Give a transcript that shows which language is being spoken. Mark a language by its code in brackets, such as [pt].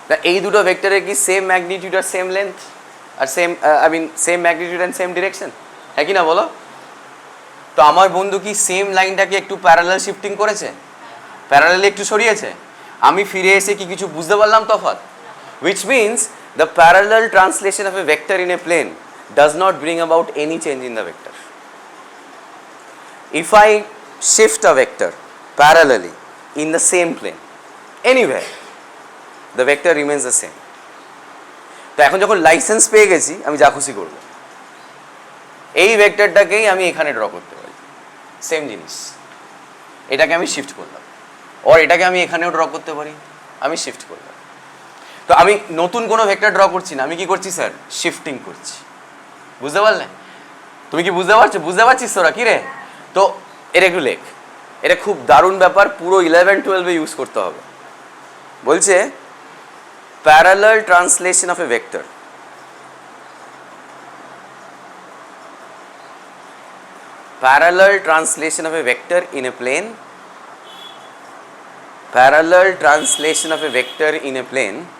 [bn] এই দুটো ভেক্টরের কি same magnitude আর same length আর same magnitude and same direction, হ্যাঁ কি না বলো? তো আমার বন্ধু কি সেম লাইনটাকে একটু প্যারালাল শিফটিং করেছে, প্যারালালি একটু সরিয়েছে, আমি ফিরে এসে কি কিছু বুঝতে পারলাম তফাৎ? [en] which means the parallel translation of a vector in a plane does not bring about any change in the vector. If I shift a vector parallelly in the same plane anywhere, the vector remains the same. [bn] তো এখন যখন licence পেয়ে গেছি, আমি যা খুশি করব, এই ভেক্টরটাকেই আমি এখানে ড্র করতে পারি, সেম জিনিস, এটাকে আমি শিফট করলাম, আর এটাকে আমি এখানেও ড্র করতে পারি, আমি শিফট করলাম। তো আমি নতুন কোনো ভেক্টর ড্র করছি না, আমি কি করছি স্যার? শিফটিং করছি। বুঝতে পারলে? তুমি কি বুঝতে পারছো? বুঝতে পারছিস তোরা কি রে? তো এটা একটু লেখ, এটা খুব দারুণ ব্যাপার, পুরো 11-12 ইউজ করতে হবে। বলছে [en] parallel translation of a vector, parallel translation of a vector in a plane, parallel translation of a vector in a plane